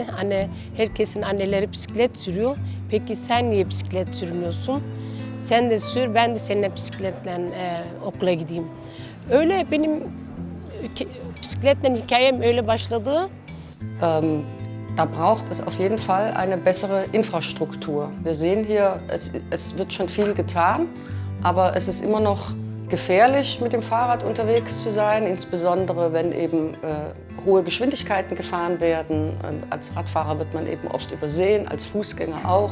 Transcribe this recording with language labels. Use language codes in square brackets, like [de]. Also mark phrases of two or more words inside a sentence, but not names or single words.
[tr] Anne, herkesin anneleri bisiklet sürüyor. Peki sen niye bisiklet sürmüyorsun? Sen de sür, ben de seninle bisikletle okula gideyim. Öyle benim bisikletle hikayem öyle başladı. [de] Da braucht es auf jeden Fall eine bessere Infrastruktur. Wir sehen hier, es wird schon viel getan, aber es ist immer noch gefährlich, mit dem Fahrrad unterwegs zu sein, insbesondere wenn eben hohe Geschwindigkeiten gefahren werden. Als Radfahrer wird man eben oft übersehen, als Fußgänger auch.